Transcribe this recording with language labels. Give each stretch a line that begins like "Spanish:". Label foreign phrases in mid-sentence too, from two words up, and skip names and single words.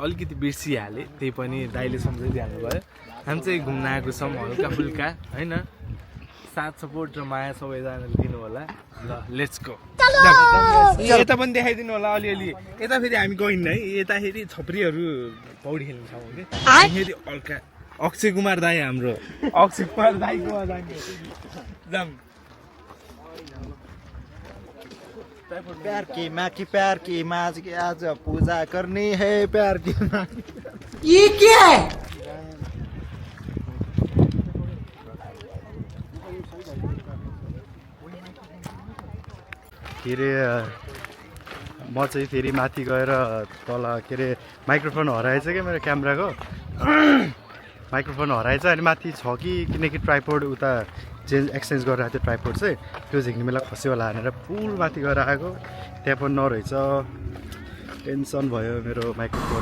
Nepali: अलिकति बिर्सिहालेँ त्यही पनि दाइले सम्झाइदिइहाल्नु भयो हामी चाहिँ घुम्न आएको छौँ हल्का फुल्का होइन साथ सपोर्ट र माया सबैजनाले दिनु होला ल
English: let's go
Nepali: यता पनि देखाइदिनु होला अलिअलि यता फेरि हामी गइन्न है यताखेरि छपरीहरू पौडी खेल्नु छ कि फेरि हल्का अक्षय कुमार दाई हाम्रो अक्षय कुमार दाईको जाम
Hindi: प्यार की माँ की प्यार की माँ की आज पूजा करनी है प्यार की माँ ये क्या है
Nepali: के अरे म चाहिँ फेरि माथि गएर तल के अरे माइक्रोफोन हराएछ क्या मेरो क्यामेराको माइक्रोफोन हराएछ अनि माथि छ कि किनकि ट्राइपोड उता एक्सचेन्ज गरेर आएको थियो ट्राइपोड चाहिँ त्यो झिक्ने बेला खस्यो होला भनेर पुल माथि गएर आएको त्यहाँ पनि नरहेछ टेन्सन भयो मेरो माइक्रोफोन